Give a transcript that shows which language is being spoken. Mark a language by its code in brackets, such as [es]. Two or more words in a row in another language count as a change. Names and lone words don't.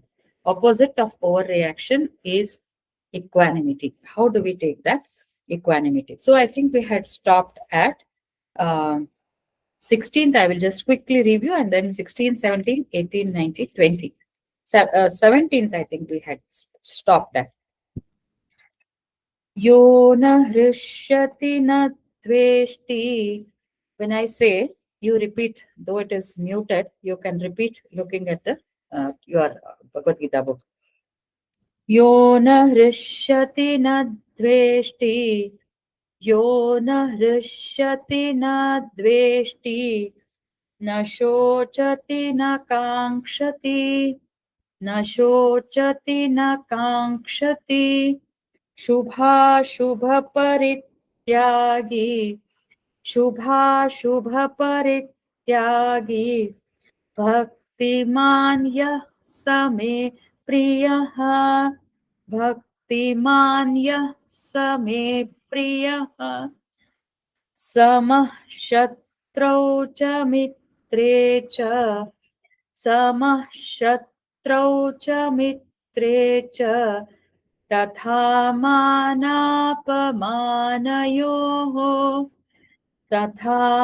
[en] Opposite of overreaction is equanimity. How do we take that? Equanimity. So I think we had stopped at um 16th. I will just quickly review, and then 16, 17, 18, 19, 20. 17th, I think we had stopped at. [sa] यो न हृष्यति न द्वेष्टि. [en] When I say, you repeat, though it is muted, you can repeat looking at the your Bhagavad Gita book. [sa] यो न हृष्यति न द्वेष्टि. यो न हृष्यति न द्वेष्टि. न शोचति न काङ्क्षति. न शोचति न काङ्क्षति. शुभाशुभपरित्यागी शुभाशुभपरित्यागी परित्यागी भक्तिमान यः स मे प्रियः भक्तिमान यः स मे प्रियः समः शत्रौ च मित्रे च समः शत्रौ च मित्रे च तथा मानापमानयोः तथा